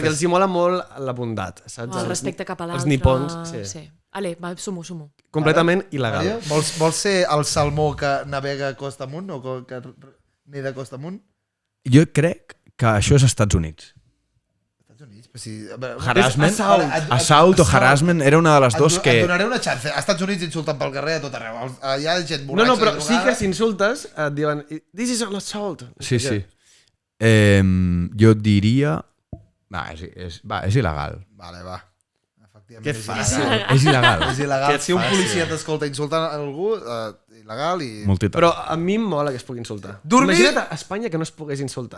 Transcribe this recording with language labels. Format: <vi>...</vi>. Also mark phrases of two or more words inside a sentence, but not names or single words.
<ca>Perquè els hi mola molt la bondat, saps? El respecte cap a l'altre. Els nipons, sí. Sí. Ale, va, sumo. Completament il·legal. Mario, vols ser el salmó que navega costa amunt o que neda costa amunt? Jo crec que això és Estats Units. Estats Units, però si... a veure, Harassment? assault. Assault o harassment era una de les dos que... Et donaré una chance. A Estats Units insulten pel carrer a tot arreu. Hi ha gent No, borratxa però i sí drogada. que si insultes et diuen</ca> <en>this is an assault.</en> <ca>Sí. Jo diria... Va, és il·legal. Vale, va. Efectivament, Que és fàcil. il·legal. És il·legal. És il·legal. Que Si un fàcil. policia t'escolta insultant algú, il·legal i... Multitud. Però a mi em mola que es pugui insultar. Dormir- Imagina't a Espanya que no es pogués insultar.</ca>